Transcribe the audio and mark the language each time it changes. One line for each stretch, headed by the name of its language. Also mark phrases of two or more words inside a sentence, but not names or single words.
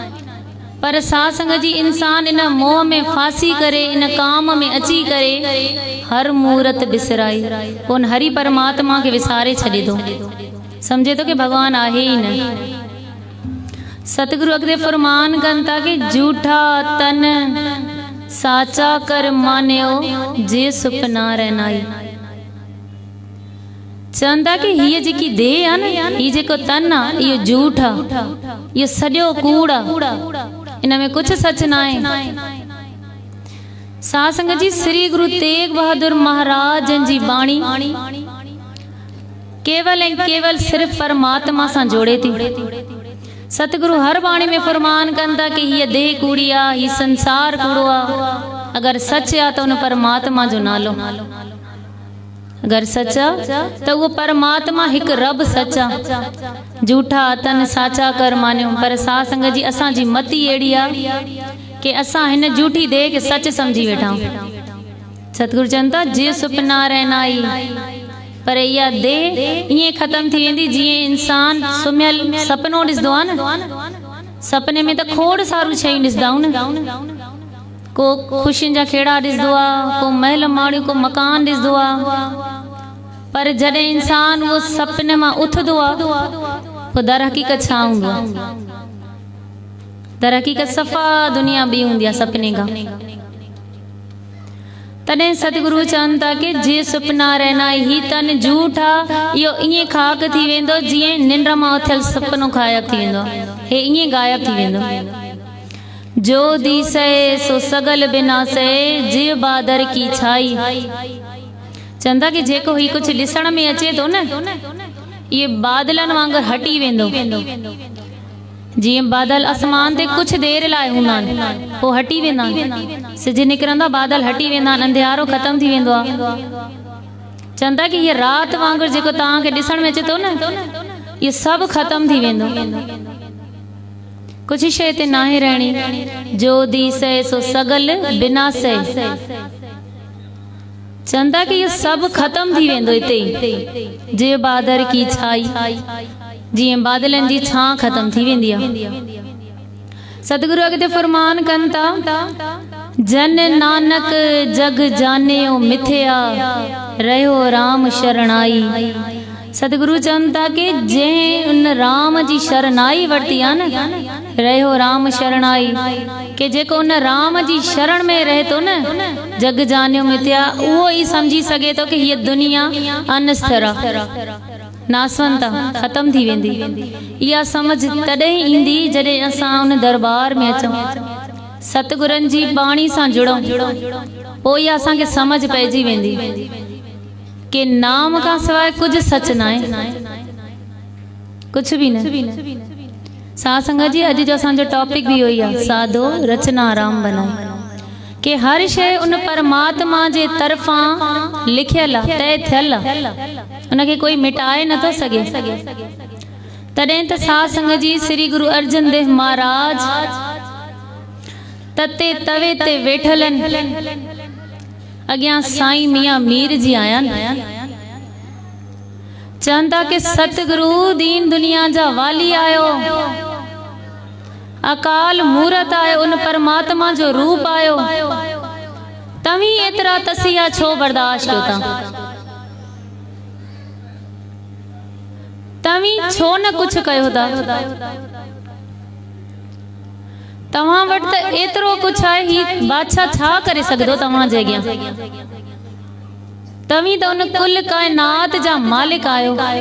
Sindhi: पर साध संगत जी इंसान इन मोह में फासी करे, इन काम में अची करे हर मूरत बिसराई, उन हरि परमात्मा खे विसारे छॾे थो, समझे थो कि भगवान आहे ई न। सतगुरु अॻिते फरमान कनि था कि
Punjabi: ਝੂਠਾ ਤਨ ਸਾਚਾ ਕਰ ਮਾਨਿਓ ਜੇ ਸੁਪਨਾ ਰਹਨਾਈ।
Sindhi: चवंदा कि हीअ जेकी देह आहे न, हीअ जेको तन आहे, इहो झूठ आहे, इहो सॼो कूड़ आहे, इन में कुछ सच न आहे। साध संगत जी श्री गुरु तेग बहादुर महाराज जी बाणी केवल ऐं केवल सिर्फ परमात्मा सां जोड़े थी। सतगुरु हर बाणी में फरमान कनि था कि हीअ देह कूड़ी आहे, हीअ संसार कूड़ो आहे। अगर सच आहे त उन परमात्मा जो नालो, अगर सच आहे त उहो परमात्मा हिकु रब सच आहे।
Punjabi: ਝੂਠਾ ਤਨ ਸਾਚਾ ਕਰ ਮਾਨਿਓ।
Sindhi: पर साध संगत जी असांजी मती अहिड़ी आहे कि असां हिन झूठी देह खे सच सम्झी वेठा आहियूं। सतगुरु चवनि था
Punjabi: ਜੇ ਸੁਪਨਾ ਰਹਨਾਈ,
Sindhi: पर इहा देह ईअं ख़तम थी वेंदी जीअं इंसान सुम्हियल सपनो ॾिसंदो आहे न, सपने में त खोड़ सारियूं शयूं ॾिसंदा आहियूं न, को ख़ुशियुनि जा खेड़ा ॾिसंदो आहे, को महल माड़ियूं, को मकान ॾिसंदो आहे, पर जॾहिं इंसान उहो सपने मां उथंदो आहे, पोइ दर हक़ीक़त छा हूंदो आहे? दर हक़ीक़त सफ़ा दुनिया ॿी हूंदी आहे सपने खां। तॾहिं सतगुरु चवनि था कि
Punjabi: ਜੇ ਸੁਪਨਾ ਰਹਨਾ
Sindhi: ही तन झूठ आहे, इहो ईअं खाक थी वेंदो जीअं निंड मां उथियल सपनो गायब थी वेंदो, हे ईअं गायब थी वेंदो।
Punjabi: ਜੋ ਦਿਸੇ ਸੋ ਸਗਲ ਬਿਨਾ ਸੇ ਜੇ ਬਾਦਰ ਕੀ ਛਾਈ।
Sindhi: चवंदा कि जेको ही कुछ ॾिसण में अचे थो न, इहे बादलनि वांगुरु हटी वेंदो। जीअं बादल आसमान ते कुछ देर लाइ हूंदा आहिनि, पोइ हटी वेंदा आहिनि, सिज निकिरंदा बादल हटी वेंदा आहिनि, अंधियारो ख़तम थी वेंदो आहे। चवंदा कि हीअ राति वांगुरु जेको तव्हांखे ॾिसण में अचे थो न, इहो सभु ख़तम थी वेंदो, कुछ शइ ते नाहे रहणी।
Punjabi: ਜੋ ਦਿਸੇ ਸੋ ਸਗਲ ਬਿਨਾ ਸੇ।
Sindhi: चवंदा कि इहो सभु ख़तम थी वेंदो हिते ई,
Punjabi: ਜੇ ਬਾਦਰ ਕੀ ਛਾਈ।
Sindhi: जीअं बादलनि जी छां ख़त्म थी वेंदी आहे। सतगुरु अॻिते फरमान कनि था,
Punjabi: ਜਨ ਨਾਨਕ ਜਗ ਜਾਨਿਓ ਮਿਥਿਆ ਰਹਿਓ ਰਾਮ ਸ਼ਰਣਾਈ।
Sindhi: सतगुरु चवनि था कि जंहिं उन राम जी शरणाई वरिती आहे न,
Punjabi: ਰਹਿਓ ਰਾਮ ਸ਼ਰਣਾਈ,
Sindhi: कि जेको उन राम जी शरण में रहे थो न,
Punjabi: ਜਗ ਜਾਨਿਓ ਮਿਥਿਆ,
Sindhi: उहो ई सम्झी सघे थो कि हीअ दुनिया अनस्थिर आहे, नासवंत आहे, ख़त्म थी वेंदी। इहा समझ तॾहिं ईंदी जॾहिं असां उन दरबार में अचूं, सतगुरनि जी बाणी सां जुड़ूं, पोइ इहा असांखे समझ पइजी वेंदी कि नाम खां सवाइ कुझु सच न आहे, कुझु बि न। साध संगत जी, अॼु जो असांजो टॉपिक बि इहो ई आहे,
Punjabi: ਸਾਧੋ ਰਚਨਾ ਰਾਮ ਬਣਾਏ,
Sindhi: कि हर शइ उन परमात्मा जे तरफ़ां लिखियल आहे, तय थियल आहे, उनखे कोई मिटाए नथो सघे। तॾहिं त साध संगत जी श्री गुरु अर्जन देव महाराज तते तवे ते वेठलनि, अॻियां साईं मियां मीर जी आया न, चवनि था कि सतगुरु दीन दुनिया जा वाली आयो, अकाल मूरत आयो, उन परमात्मा जो रूप आयो, तव्हीं एतिरा तसिया छो बर्दाश्त कयो था, तव्हीं छो न कुझु कयो था, तव्हां वटि त एतिरो कुझु आहे, ही बादशाह छा करे सघंदो तव्हां जे अॻियां, तव्हीं त उन कुल काइनात जा मालिक आयो।